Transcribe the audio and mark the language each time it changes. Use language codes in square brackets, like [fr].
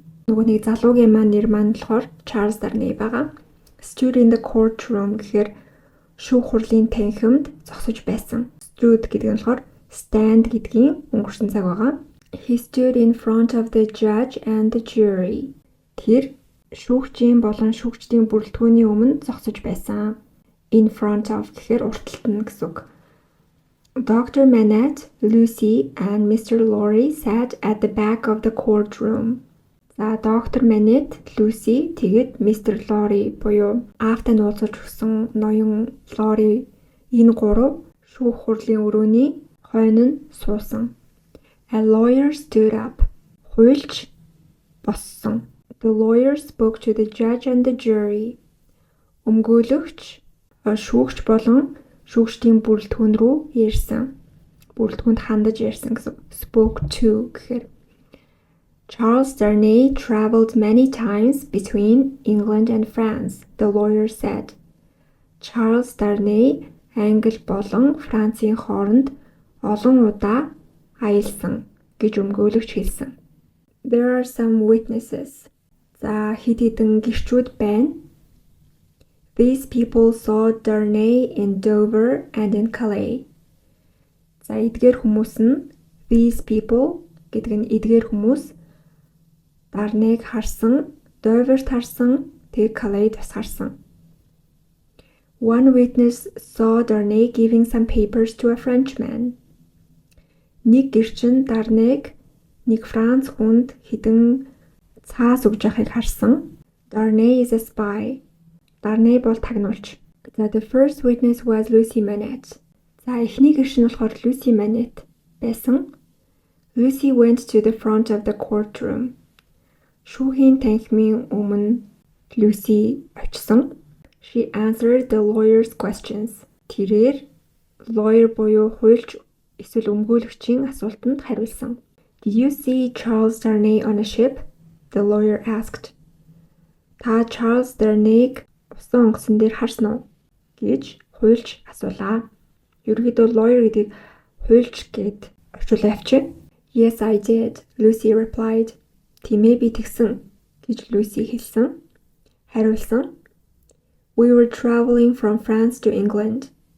[mn] Нөгөө нэг залуугийн маань нэр маань болохоор Charles Darnay байгаа. [en] Stood in the courtroom [mn] гэхээр шүүх хурлын танхимд зогсож байсан. Stood гэдэг нь болохоор stand гэдгийн өнгөрсөн цаг байгаа. [en] He stood in front of the judge and the jury. [mn] Тэр шүүгчийн болон шүүгчдийн бүрэлдэхүүний өмнө зогсож байсан. [en] In front of [mn] гэхээр урталт нь гэсэн үг. [en] Dr. Manette, Lucy and Mr. Lorry sat at the back of the courtroom. За Dr. [mn] Manette, Lucy тэгээд Mr. Lorry буюу аавтай нууцлж өгсөн ноён Lorry энэ гурав шүүх хурлын өрөөний хойно нь суусан. [en] A lawyer stood up. [mn] Хуульч боссон. [en] The lawyer spoke to the judge and the jury. [mn] Өмгөөлөгч шүүгч болон шүүгчдийн бүрэлдэхүүн рүү ярьсан. Бүрэлдэхүүнд хандаж ярьсан гэсэн. [en] Spoke to [mn] гэхээр [en] Charles Darnay traveled many times between England and France, the lawyer said. [mn] Charles Darnay Англи болон Францын хооронд олон удаа аялсан гэж өмгөөлөгч хэлсэн. [en] There are some witnesses. [mn] За хэд хэдэн гишүүд байна. [en] These people saw Darnay in Dover and in Calais. [mn] За эдгээр хүмүүс нь [en] these people [mn] гэдэг нь эдгээр хүмүүс Darnay-г харсан, Dover-т харсан, тэгээ Calais-д бас харсан. [en] One witness saw Darnay giving some papers to a Frenchman. [mn] Нэг гэрчин Darnay-г нэг Франц хүнд хэдэн цаас өгж байгааг харсан. [en] Darnay is a spy. [mn] Darnay бол тагнуулч. [en] За the first witness was Lucy Manette. [mn] За эхний гэрчин болохоор Lucy Manette байсан. [en] Lucy went to the front of the courtroom. [mn] Шүүхийн танхимын өмнө Lucy очсон. [en] She answered the lawyer's questions. [mn] Тэрээр lawyer буюу хуульч эсвэл өмгөөлөгчийн асуултанд хариулсан. [en] Did you see Charles Darnay on a ship? The lawyer asked. [mn] Та Charles Darnay-г усан онгоцон дээр харсан уу? Гэж хуульч асуулаа. Ерөнхийдөө lawyer гэдэг хуульч гэд орчуулсан авчи. [en] Yes, I did, Lucy replied. [mn] Тиймээ би тэгсэн гэж Lucy хэлсэн. Хариулсан. [en] We were traveling from France to England.